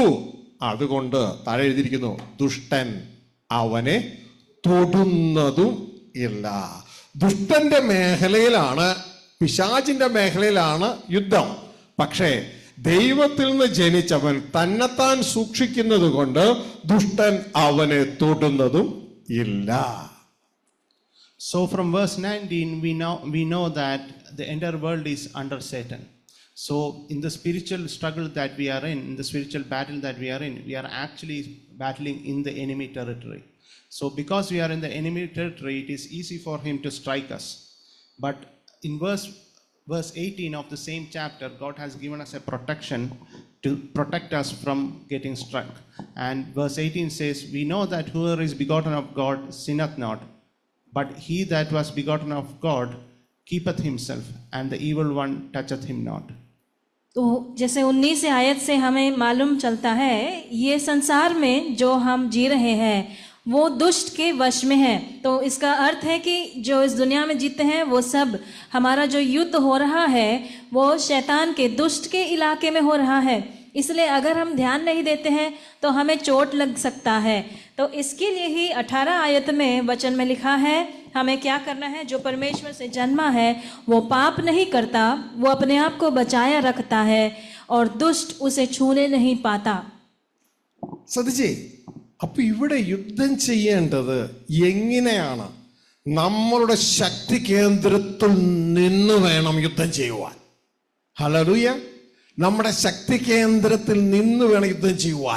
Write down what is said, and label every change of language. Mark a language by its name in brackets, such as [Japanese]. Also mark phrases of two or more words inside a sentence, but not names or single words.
[Malayalam] അതുകൊണ്ട് താഴെ എഴുതിയിരിക്കുന്നു, ദുഷ്ടൻ അവനെ തൊടുന്നതും ഇല്ല. ദുഷ്ടന്റെ മേഖലയിലാണ്, പിശാചിന്റെ മേഖലയിലാണ് യുദ്ധം. പക്ഷേ ദൈവത്തിൽ നിന്ന് ജനിച്ചവൻ തന്നെത്താൻ സൂക്ഷിക്കുന്നത് കൊണ്ട് ദുഷ്ടൻ അവനെ തൊടുന്നതും ഇല്ല. [English] So from verse 19, we know that the entire world is under Satan. So in the spiritual struggle that we are in the spiritual battle that we are in, we are actually battling in the enemy territory. So because we are in the enemy territory, it is easy for him to strike us. But in verse 18 of the same chapter, God has given us a protection to protect us from getting struck. And verse 18 says, we know that whoever is begotten of God sinneth not, but he that was begotten of God keepeth himself, and the evil one toucheth him not. [Hindi] तो जैसे 19 आयत से हमें मालूम चलता है, ये संसार में जो हम जी रहे हैं वो दुष्ट के वश में है। तो इसका अर्थ है कि जो इस दुनिया में जीते हैं वो सब, हमारा जो युद्ध हो रहा है वो शैतान के, दुष्ट के इलाके में हो रहा है। इसलिए अगर हम ध्यान नहीं देते हैं तो हमें चोट लग सकता है। तो इसके लिए ही 18 आयत में वचन में लिखा है हमें क्या करना है। जो परमेश्वर से जन्मा है वो पाप नहीं करता, वो अपने आप को बचाया रखता है और दुष्ट उसे छूने नहीं पाता। [Malayalam] ശ്രദ്ധിച്ചേ, അപ്പൊ ഇവിടെ യുദ്ധം ചെയ്യേണ്ടത് എങ്ങനെയാണ്? നമ്മളുടെ ശക്തി കേന്ദ്രത്തിൽ നിന്ന് വേണം യുദ്ധം ചെയ്യുവാൻ. ഹല്ലേലൂയ. നമ്മുടെ ശക്തി കേന്ദ്രത്തിൽ നിന്ന് വേണം യുദ്ധം ചെയ്യുവാൻ.